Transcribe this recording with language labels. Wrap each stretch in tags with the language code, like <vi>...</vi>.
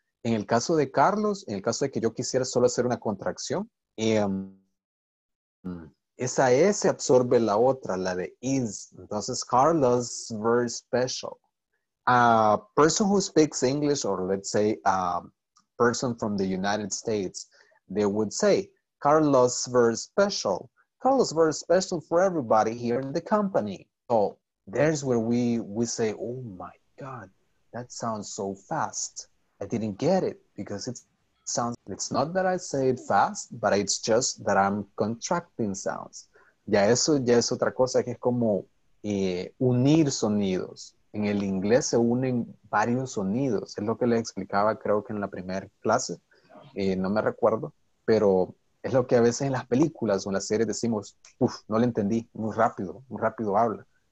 <es>En el caso de Carlos, en el caso de que yo quisiera solo hacer una contracción, esa S absorbe la otra, la de is.</es> <en>Entonces, Carlos is very special. A person who speaks English, or let's say a person from the United States, they would say, Carlos very special. Carlos very special for everybody here in the company. So there's where we say, oh my God, that sounds so fast. I didn't get it because it sounds, it's not that I say it fast, but it's just that I'm contracting sounds.</en> <es>Ya eso ya es otra cosa que es como unir sonidos. En el inglés se unen varios sonidos. Es lo que les explicaba, creo que en la primera clase. No me recuerdo, pero es lo que a veces en las películas o en las series decimos, no le entendí, muy rápido habla.</es>